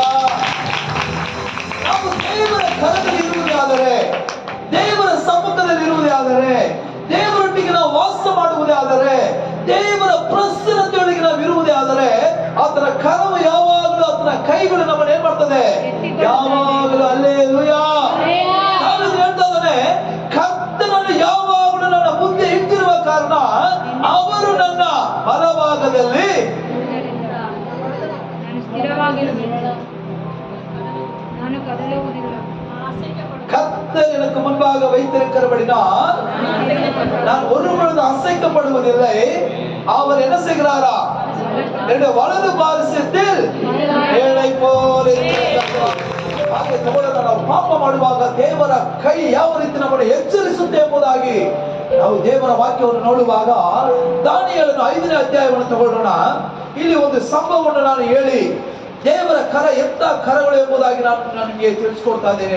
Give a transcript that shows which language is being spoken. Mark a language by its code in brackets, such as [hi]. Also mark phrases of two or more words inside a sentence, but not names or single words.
[kn] ನಾವು ದೇವರ ಕರದಲ್ಲಿ ಇರುವುದಾದರೆ, ದೇವರ ಸಮ್ಮುಖದಲ್ಲಿ ಇರುವುದಾದರೆ, ದೇವರೊಟ್ಟಿಗೆ ನಾವು ವಾಸ ಮಾಡುವುದೇ ಆದರೆ, ದೇವರ ಪ್ರಸನ್ನತೆಯೊಳಗೆ ನಾವು ಇರುವುದೇ ಆದರೆ, ಆತನ ಕರವು ಯಾವಾಗಲೂ, ಆತನ ಕೈಗಳು ನಮ್ಮನ್ನು ಏನ್ ಮಾಡ್ತದೆ, ಯಾವಾಗಲೂ ಹಲ್ಲೆಲೂಯಾ. ನಾನು ಹೇಳ್ತಾ ಇದ್ದಾನೆ, ಕರ್ತನನ್ನು ಯಾವಾಗಲೂ ನನ್ನ ಮುಂದೆ ಇಟ್ಟಿರುವ ಕಾರಣ ಅವರು ನನ್ನ ಬಲಭಾಗದಲ್ಲಿ ನಾನು ಸ್ಥಿರವಾಗಿರುವುದಿಲ್ಲ, ನಾನು ಕದಲುವುದಿಲ್ಲ. [ta] கர்த்தர் எனக்கு முன்பாக வைத்திருக்கிறபடினால் நான் ஒரு பொழுது அசைக்கப்படுவதில்லை. அவர் என்ன செய்கிறாரா, என்னுடைய வலது பாரிசத்தில் ஏழை போல [kn] ಹಾಗೆ ತಗೊಳ್ಳೋಣ. ನಾವು ಪಾಪ ಮಾಡುವಾಗ ದೇವರ ಕೈ ಯಾವ ರೀತಿ ನಮ್ಮನ್ನು ಎಚ್ಚರಿಸುತ್ತೆ ಎಂಬುದಾಗಿ ನಾವು ದೇವರ ವಾಕ್ಯವನ್ನು ನೋಡುವಾಗ ದಾನಿಯೇಲನ 5ನೇ ಅಧ್ಯಾಯವನ್ನು ತಗೊಳ್ಳೋಣ. ಇಲ್ಲಿ ಒಂದು ಸಂಭವವನ್ನು ನಾನು ಹೇಳಿ ದೇವರ ಕರ ಎಂತ ಕರಗಳು ಎಂಬುದಾಗಿ ನಾನು ನಿಮಗೆ ತಿಳಿಸ್ಕೊಡ್ತಾ ಇದ್ದೇನೆ.